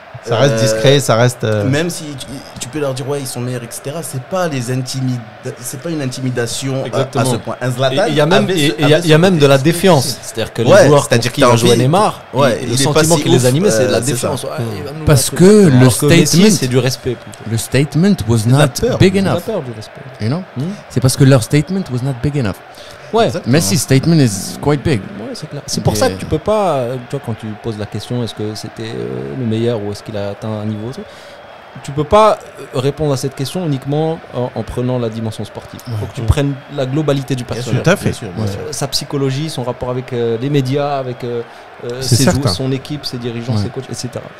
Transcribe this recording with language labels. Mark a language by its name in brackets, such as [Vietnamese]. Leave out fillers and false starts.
[French] ça reste discret, ça reste même si tu peux leur dire ouais ils sont meilleurs, etc., c'est pas une intimidation à ce point. Un Zlatan, il y a même de la défiance, c'est-à-dire que les joueurs qui ont joué Neymar, le sentiment qui les animait, c'est de la défiance. Parce que le statement, c'est du respect. [English] Le statement was not big enough. You know, [French] c'est parce que leur [English] statement was not big enough. [French] Ouais, [English] Messi statement is quite big. [French] Ouais, c'est clair. C'est pour ça que tu peux pas, tu vois, quand tu poses la question, est-ce que c'était le meilleur ou est-ce qu'il a atteint un niveau, tu peux pas répondre à cette question uniquement en prenant la dimension sportive. Il faut que tu prennes la globalité du personnage. Tout à fait. Sa psychologie, son rapport avec les médias, avec son équipe, ses dirigeants, ses coachs, etc.